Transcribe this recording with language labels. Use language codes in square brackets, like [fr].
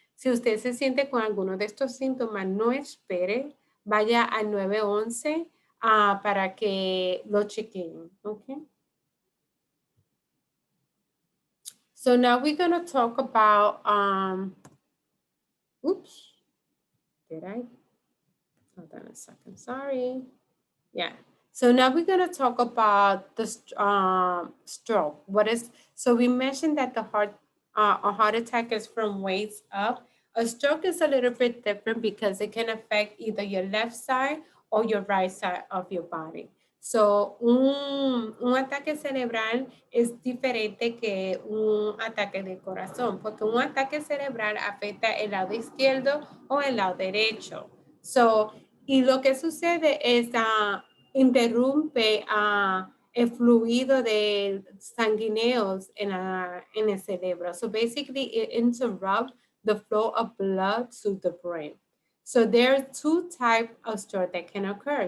[es] Si usted se siente con alguno de estos síntomas, no espere, vaya al 911 para que lo chequeen, okay? [en] So now we're going to talk about, oops, did I? Hold on a second, sorry. Yeah, so now we're going to talk about the stroke. So we mentioned that a heart attack is from waist up. A stroke is a little bit different because it can affect either your left side or your right side of your body. [es] So un ataque cerebral es diferente que un ataque de corazón, porque un ataque cerebral afecta el lado izquierdo o el lado derecho. So, y lo que sucede es interrumpe el fluido de sanguíneos en el cerebro. [en] So basically it interrupts the flow of blood to the brain. So there are two types of stroke that can occur.